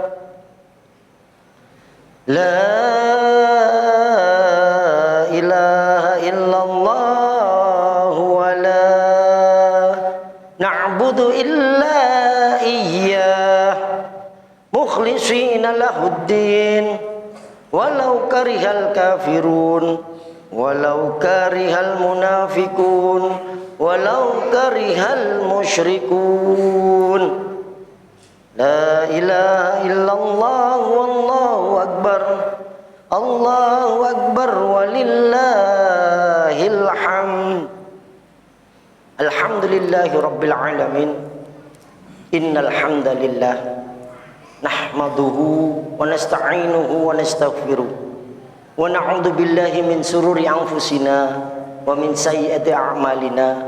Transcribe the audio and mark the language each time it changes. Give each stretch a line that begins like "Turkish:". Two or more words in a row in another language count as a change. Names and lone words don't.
Arabic: لا إله إلا الله ولا نعبد إلا إياه مخلصين له الدين ولو كره الكافرون ولو كره المنافقون ولو كره المشركون. لا إله إلا الله والله أكبر، الله أكبر ولله الحمد. الحمد لله رب العالمين. إن الحمد لله نحمده ونستعينه ونستغفره ونعوذ بالله من شرور أنفسنا ومن سيئات أعمالنا.